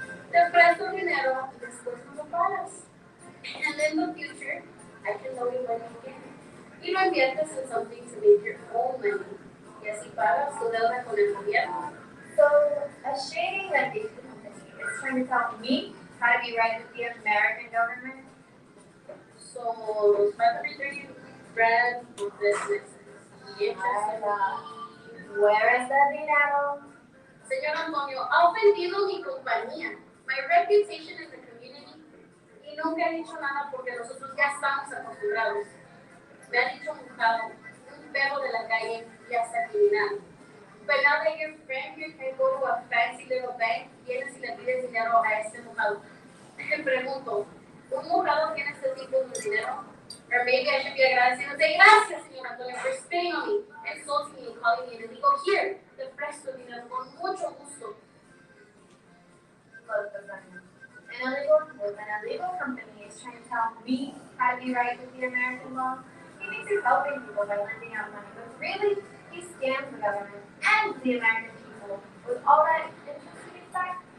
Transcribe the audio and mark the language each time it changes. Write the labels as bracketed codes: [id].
[es] Te presto dinero, después no lo pagas. [en] And in the future, I can loan you money again. [es] Y lo inviertes [en] in something to make your own money. [es] Y así pagas tu deuda con el gobierno. [en] So, a shady lending company is trying to tell me how to be right with the American government. So, los 530 brand businesses. [es] Y hechos [en] Where is the dinero? [es] Señor Antonio, ha ofendido mi compañía. [en] My reputation in the community. [es] Y nunca he dicho nada porque nosotros ya estamos acostumbrados. Me ha dicho mojado, un perro de la calle y hasta criminal. [en] But now that your friend here can go to a fancy little bank, [es] vienes y le pides dinero a este mojado. Te pregunto, ¿un mojado tiene este tipo de dinero? [en] Or maybe I should be agradecido. Say, [es] gracias, señor Antonio, [en] for spitting on me, insulting me, and calling me an illegal. Here, [es] te presto dinero con mucho gusto. [en] Look, an illegal company is trying to tell me how to be right with the American law. He thinks he's helping people by lending out money, but really, he scams the government and the American people with all that interest he gets back.